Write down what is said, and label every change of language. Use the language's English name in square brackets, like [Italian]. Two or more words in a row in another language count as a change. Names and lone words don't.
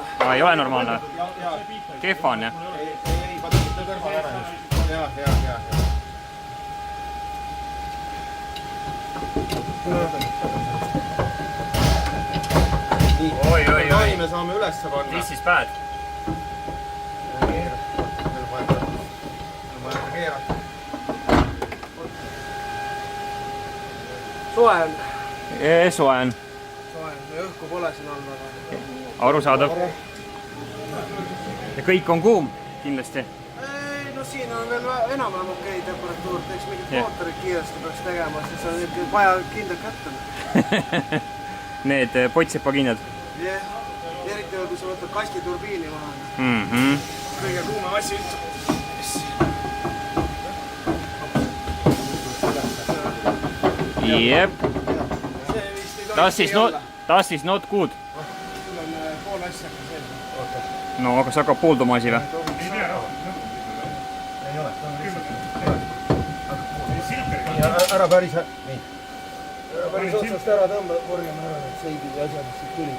[Estonian] Ei ole normaalne? Kehva on, jah? Ei, vaata kõrval ära just. Jah. Oi. Me saame üles panna. [English] This is bad. [Estonian] Soe on. Soe on. Õhku pole siin all väga. Arusaadav. Ja kõik on kuum, kindlasti. Ei, no siin on veel enam-vähem okei temperatuur. Teeks mingit mootorit kiiresti peaks tegema, siis on ikka vaja kindlalt kätte. Need pottsepakindad. Jah, eriti veel, kui sa võtad kastiturbiini maha. Kõige kuumem asi üldse. Jep. [English] Das is not good. [Estonian] Sul on pool asja sees. No, aga see hakkab poolduma asi või? Ära päris... Nii. Päris otsast ära tõmba, korjame ära need seidid ja asjad, mis siit tulid.